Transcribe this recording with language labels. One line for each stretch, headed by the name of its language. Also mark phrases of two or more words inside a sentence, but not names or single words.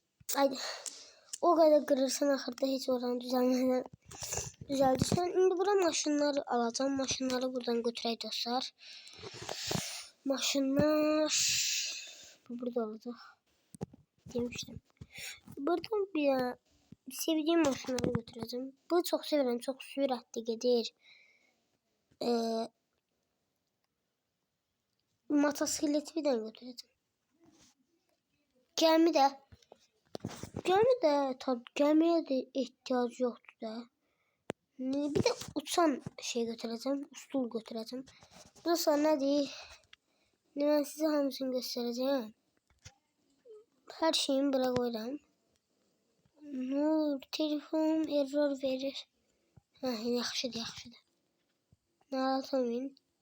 Turkish: Haydi. O kadar kırırsan
Azerbaijani: axırda heç oranı düzəlmədən düzəldirsən. İndi bura maşınları alacağım. Maşınları buradan götürək dostlar. Maşınlar bu burada olacaq.
Turkish: Demiştim. Buradan bir sevdiğim maşınları götüreceğim. Bu çok severim. Çok süratli gelir. Motosikleti birden götüreceğim.
Azerbaijani: Gəmi də tabii gəmiyə də ehtiyac yoxdur da.
Turkish: Bir də uçan şey götüreceğim. Ustul götüreceğim. Burası nədir? Ben size hamısını göstereceğim. Her şeyimi bura koyuram.
Azerbaijani: Nur telefon error verir. Yaxşıdır. Narahat olmayın.